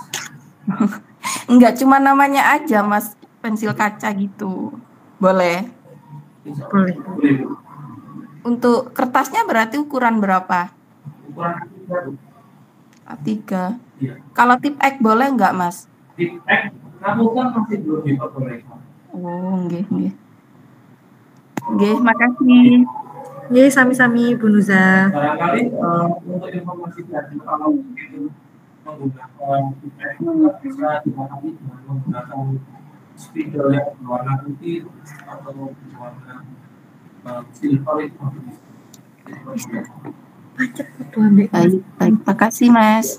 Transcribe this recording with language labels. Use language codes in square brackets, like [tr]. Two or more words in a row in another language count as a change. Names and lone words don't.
[id] Enggak, cuma namanya aja Mas, pensil kaca gitu. Boleh? Boleh. Untuk kertasnya berarti ukuran berapa? Ukuran A3. Iya. Kalau tip X boleh enggak Mas? Tip X, namun kan masih belum diperbolehkan. [jv] Oh, nggih. Nggih, makasih. Nggih, sami-sami Bu Nuza. [id] Barangkali untuk informasi dari kalau itu menggunakan tip X bisa dipahami dengan menggunakan spidol yang berwarna putih atau berwarna silver itu. Baik, makasih Mas.